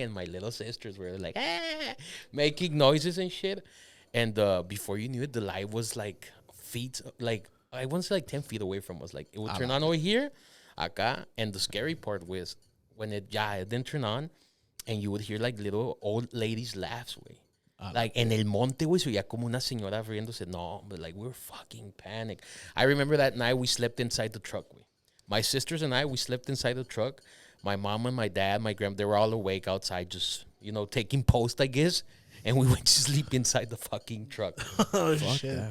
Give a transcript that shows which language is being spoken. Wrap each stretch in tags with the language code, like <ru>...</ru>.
<en>And my little sisters were like, making noises and shit. And before you knew it, the light was like feet, like I want to say like 10 feet away from us. Like it would turn on over here, acá. And the scary part was when it didn't turn on, and you would hear like little old ladies laughs, way. Like</en> <es>en el monte, güey, se oía como una señora riéndose.</es> <en>No, but like we were fucking panicked. I remember that night we slept inside the truck, güey. My sisters and I, we slept inside the truck. My mom and my dad, my grandma, they were all awake outside, just, you know, taking post, I guess. And we went to sleep inside the fucking truck. Oh, shit.</en>